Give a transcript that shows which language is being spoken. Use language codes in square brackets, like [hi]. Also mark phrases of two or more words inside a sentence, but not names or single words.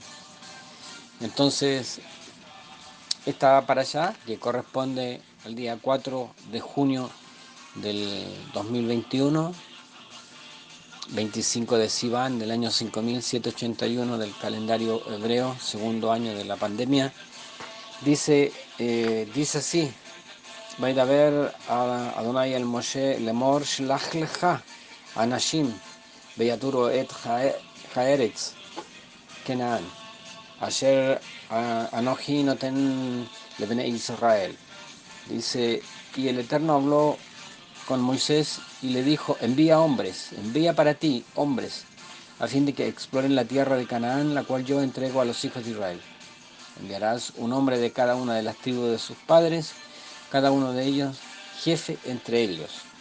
[es] Entonces, esta para allá, que corresponde al día 4 de junio del 2021, 25 de Sivan del año 5781 del calendario hebreo, segundo año de la pandemia, dice así: [he] וידבר אדוני אל משה לאמור שלח לך אנשים ויתורו את הארץ כנען אשר אנוכי נותן לבני Israel. [es] Dice, y el Eterno habló con Moisés y le dijo: envía para ti hombres, a fin de que exploren la tierra de Canaán, la cual yo entrego a los hijos de Israel. Enviarás un hombre de cada una de las tribus de sus padres, cada uno de ellos jefe entre ellos.